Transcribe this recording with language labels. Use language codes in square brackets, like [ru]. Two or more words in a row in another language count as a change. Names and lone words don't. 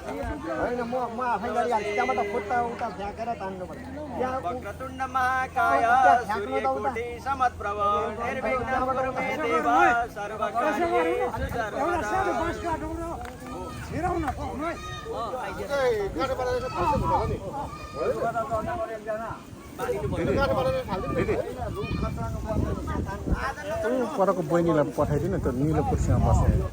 [ne] होइन म आफै गरिहाल्छु त्यहाँबाट खुट्टा उता फ्याँकेर तान्नुपर्छ [sa] वक्रतुण्ड महाकाय सूर्यकोटि समप्रभ निर्विघ्नं कुरु मे देव सर्वकार्येषु [ne] परको बहिनीलाई पठाइदिनु त्यो निलो कुर्सीमा बसेर